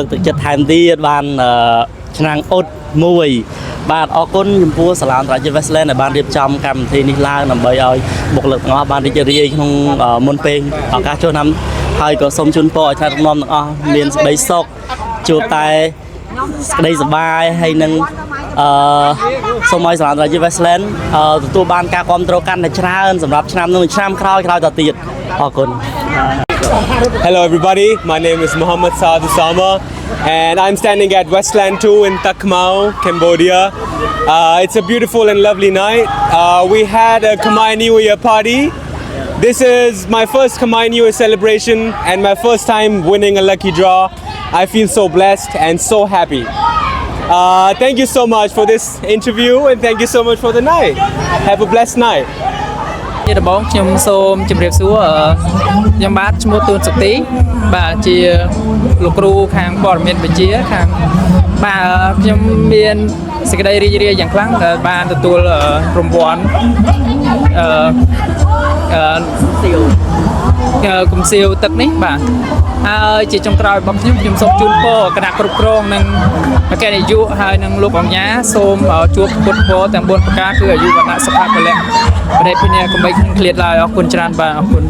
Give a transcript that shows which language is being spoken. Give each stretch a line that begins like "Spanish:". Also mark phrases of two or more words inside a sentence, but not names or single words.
Khmer: ទឹកចិត្តថែមទៀតបានឆ្នាំងអ៊ុតមួយបាទអរគុណចំពោះសាលាអន្តរជាតិ Westland ដែលបានរៀបចំកម្មវិធីនេះឡើងដើម្បីឲ្យបុគ្គលិកទាំងអស់បានរីករាយក្នុងមុនពេលឱកាសចូលឆ្នាំហើយក៏សូមជូនពរឲ្យថ្នាក់ដឹកនាំទាំងអស់មានសេចក្តីសុខជួបតែសេចក្តីសប្បាយហើយនឹងសូមឲ្យសាលាអន្តរជាតិ Westland ទទួលបានការគាំទ្រកាន់តែច្រើនសម្រាប់ឆ្នាំនោះឆ្នាំក្រោយតទៀតអរគុណ
English: Hello everybody, my name is Mohammed Saad Usama and I'm standing at Westland 2 in Tak Mau, Cambodia. It's a beautiful and lovely night. We had a Khmer New Year party. This is my first Khmer New Year celebration and my first time winning a lucky draw. I feel so blessed and so happy. Thank you so much for this interview and thank you so much for the night. Have a blessed night.
Khmer: ដំបូងខ្ញុំសូមជម្រាបសួរខ្ញុំបាទឈ្មោះទូនសុទីបាទជាលោកគ្រូខាងព័ត៌មានវិទ្យាខាងបាទខ្ញុំមានសេចក្តីរីករាយយ៉ាងខ្លាំងដែលបានទទួលរង្វាន់ គំសៀវទឹកនេះបាទហើយជាចុងក្រោយរបស់ខ្ញុំសូមជូនពរគណៈគ្រប់គ្រងនិងអគ្គនាយកហើយនិងលោកអង្ញាសូមជួបពុទ្ធពរទាំង4ប្រការគឺអាយុវណ្ណៈសុខៈពលៈប្រទេសពីនេះកុំបីឃ្លាតឡើយអរគុណច្រើនបាទអរគុណ